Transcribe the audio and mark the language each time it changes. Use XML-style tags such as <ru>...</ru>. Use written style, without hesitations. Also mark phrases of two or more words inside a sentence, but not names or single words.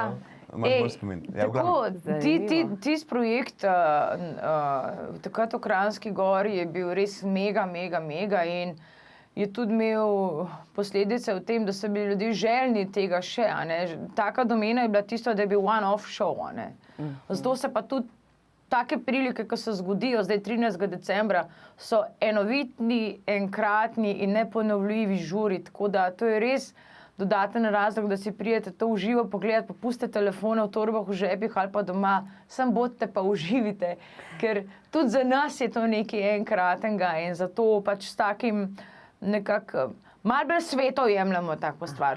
<sl>Imaš bolj spomin. Ja, v Tako, glavnem. tisti projekt takrat v Kranjski Gori je bil res mega in je tudi imel posledice v tem, da so bili ljudje željni tega še. A ne. Taka domena je bila tisto, da je bil</sl> <en>one-off show.</en> <sl>A ne. Zato se pa tudi take prilike, ki se zgodijo zdaj 13. decembra, so enovitni, enkratni in neponovljivi žuri. Tako da to je res dodaten razlog, da si prijete to v živo pogledati, pa pustite telefone v torbah, v žepih ali pa doma, sam bodite pa uživite, ker tudi za nas je to nekaj enkratnega in zato pač s takim nekako malo bolj sveto jemljamo tako stvar.</sl>